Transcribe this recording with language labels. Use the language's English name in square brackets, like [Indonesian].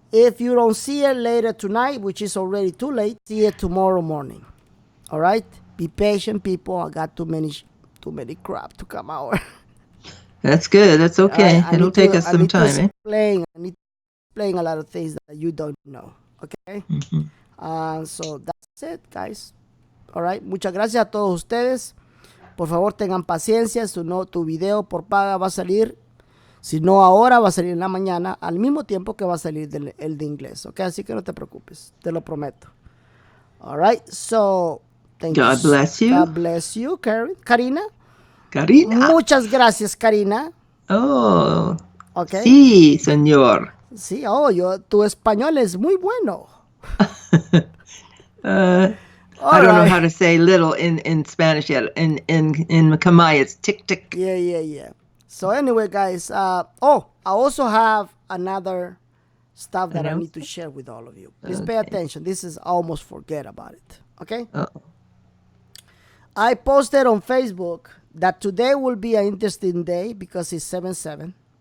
[English] If you don't see it later tonight, which is already too late, see it tomorrow morning. All right, be patient, people. I got too many crap to come out. That's good. That's okay. It'll take us some time, eh? I need to explain a lot of things that you don't know. Okay. So that's it, guys. All right. [Spanish] Muchas gracias a todos ustedes. Por favor, tengan paciencia. Tu video por paga va a salir. Si no ahora, va a salir en la mañana, al mismo tiempo que va a salir el de inglés. Ok, así que no te preocupes. Te lo prometo. [English] All right. So, thank you. God bless you. God bless you, Karina. Karina. [Spanish] Muchas gracias, Karina. [English] Oh. Okay. [Spanish] Sí, señor. Sí, tu español es muy bueno. [English] I don't know how to say little in Spanish yet. In Kamai, it's tick tick. Yeah. So anyway, guys, I also have another stuff that I need to share with all of you. Please pay attention. This is almost forget about it. Okay? I posted on Facebook that today will be an interesting day because it's 7/7.